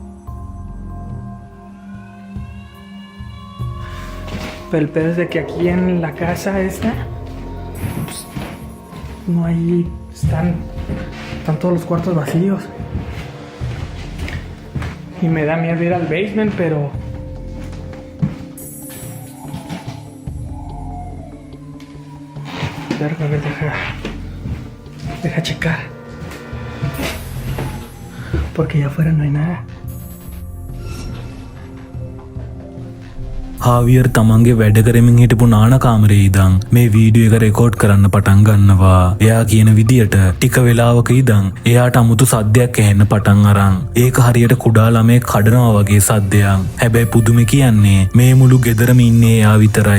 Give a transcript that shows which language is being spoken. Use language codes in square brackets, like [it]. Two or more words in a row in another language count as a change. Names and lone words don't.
[es] Pero el pedo es de que aquí en la casa esta pues, no hay, están todos los cuartos vacíos y me da miedo ir al basement, pero verga, a ver, deja checar. Porque allá afuera no hay nada. [si] හාවියර් තමන්ගේ වැඩ කරමින් හිටපු නාන කාමරේ ඉඳන් මේ වීඩියෝ එක රෙකෝඩ් කරන්න පටන් ගන්නවා. එයා කියන විදියට ටික වෙලාවක ඉඳන් එයාට අමුතු සද්දයක් ඇහෙන්න පටන් අරන්. ඒක හරියට කුඩා ළමයෙක් කඩනවා වගේ සද්දයක්. හැබැයි පුදුමේ කියන්නේ මේ මුළු ගෙදරම ඉන්නේ එයා විතරයි.